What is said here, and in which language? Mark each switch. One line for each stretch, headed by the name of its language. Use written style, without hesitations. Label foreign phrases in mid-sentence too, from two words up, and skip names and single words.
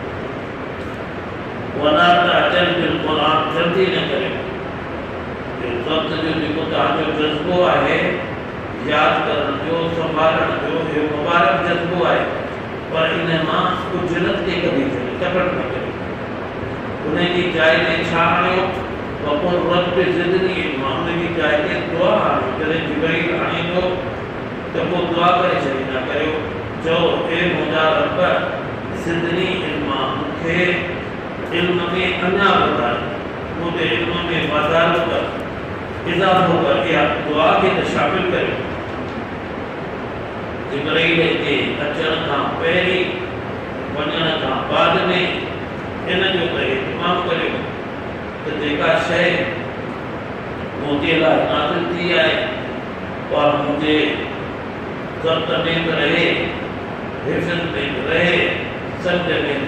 Arabic: ولا تعجل بالقرآن
Sindhi: जल्दी न करियो वक़्त जो जेको तव्हांजो जज़्बो आहे यादि करण जो संभालण जो इहो मुबारक जज़्बो आहे पर इन मां उजरत खे कढी छॾियो तकड़ न करियो उनजी जाइ ते छा आणियो
Arabic: وقل رب زدني علما
Sindhi: उनजी जाइ ते दुआ आणियो जॾहिं जिब्राइल आणे थो त पोइ दुआ करे छॾींदा करियो चओ हे मुंहिंजा रब
Arabic: زدني علما
Sindhi: मूंखे इल्म में अञा वधाए मुंहिंजे इल्म में वाधारो कर इज़ाफ़ो कर इहा दुआ खे त शामिल करियो जिब्राइल जे अचण खां पहिरीं वञण खां बाद में इन जो इत्माम करियो त जेका शइ मुंहिंजे लाइ नाज़िल थी आहे और मुंहिंजे ज़ब्त में बि रहे हिफ़्ज़ में बि रहे सम्झ में